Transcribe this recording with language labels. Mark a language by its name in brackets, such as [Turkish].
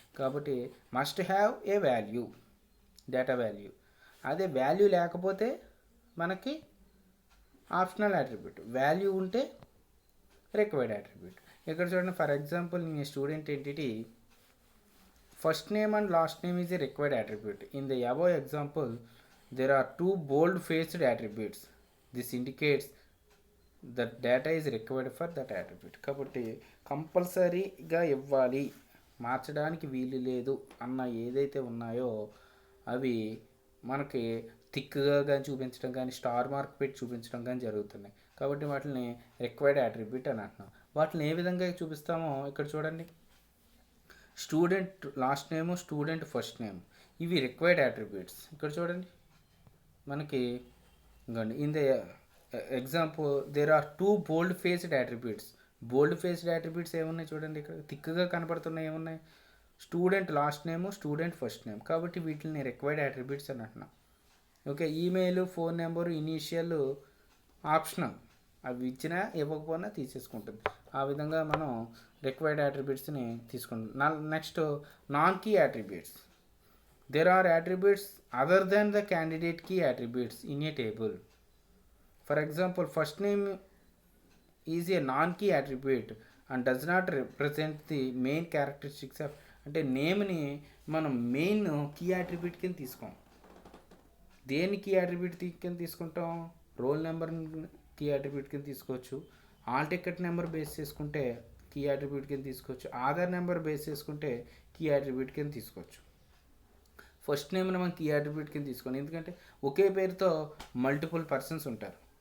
[English] కాబట్టి must have a value, data value. [Telugu] అదే value లేకపోతే మనకి ఆప్షనల్ యాట్రిబ్యూట్, వాల్యూ ఉంటే రిక్వైర్డ్ యాట్రిబ్యూట్. ఇక్కడ చూడండి, [English] For example మీ student entity first name and last name is a required attribute. In the above example there are two bold faced attributes. This indicates that data is required for that attribute. [Telugu] కాబట్టి కంపల్సరీగా ఇవ్వాలి, మార్చడానికి వీలు లేదు అన్న ఏదైతే ఉన్నాయో అవి మనకి థిక్గా కానీ చూపించడం కానీ, స్టార్ మార్క్ పెట్టి చూపించడం కానీ జరుగుతున్నాయి. కాబట్టి వాటిని రిక్వైర్డ్ యాట్రిబ్యూట్ అని అంటున్నాం. వాటిని ఏ విధంగా చూపిస్తామో ఇక్కడ చూడండి. స్టూడెంట్ లాస్ట్ నేము, స్టూడెంట్ ఫస్ట్ నేమ్, ఇవి రిక్వైర్డ్ యాట్రిబ్యూట్స్. ఇక్కడ చూడండి మనకి ఇంకోండి, [English] In the example there are two bold faced attributes. [Telugu] Bold faced attributes ఏమున్నాయి చూడండి, ఇక్కడ థిక్గా కనపడుతున్నాయి ఏమున్నాయి, స్టూడెంట్ లాస్ట్ నేము, స్టూడెంట్ ఫస్ట్ నేమ్. కాబట్టి వీటిని రిక్వైర్డ్ యాట్రిబ్యూట్స్ అని అంటున్నాం. Okay, email, phone number, initial optional, అవి ఇచ్చినా ఇవ్వకపోయినా తీసేసుకుంటుంది. ఆ విధంగా మనం రిక్వైర్డ్ యాట్రిబ్యూట్స్ని తీసుకుంటాం. [English] Next non key attributes. There are attributes other than the candidate key attributes in a table. For example, first name is a non-key attribute and does not represent the main characteristics of, [Telugu] అంటే నేమ్ని మనం main key attribute కింద తీసుకోం. దేని key attribute కింద తీసుకుంటాం? Roll number key attribute కింద తీసుకోవచ్చు, hall ticket number base చేసుకుంటే key attribute కింద తీసుకోవచ్చు, ఆధార్ నెంబర్ బేస్ చేసుకుంటే కీ అట్రిబ్యూట్ కింద తీసుకోవచ్చు. ఫస్ట్ నేమ్ని మనం కీ అట్రిబ్యూట్ కింద తీసుకోండి, ఎందుకంటే ఒకే పేరుతో మల్టిపుల్ పర్సన్స్ ఉంటారు.